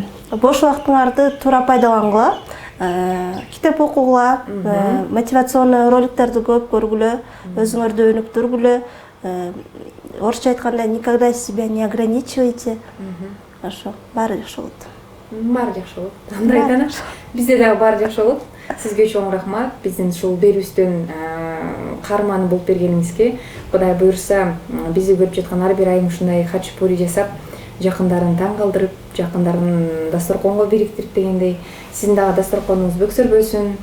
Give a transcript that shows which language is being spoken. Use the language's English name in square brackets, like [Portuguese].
[Kyrgyz] Бош убактыңарды туура пайдалангыла, китеп окугула, мотивационный роликтерди көп көргүлө, өзүңөрдү өнүктүргүлө. Орусча айтканда [Russian] никогда себя не ограничивайте. [Kyrgyz] Ошо баары жакшы болот. Баары жакшы болот. Андай да, бизде дагы баары жакшы болот. Сизге чоң рахмат. Биздин ушул берүүбүздөн каарман болуп бергениңизге. Кудай буюрса, бизди көрүп жаткан ар бир айым ушундай хачапури жасап, жакындарын таң калтырып, жакындарын дасторконго бириктирип дегендей, сиздин дагы дасторконуңуз бөксөрбөсүн.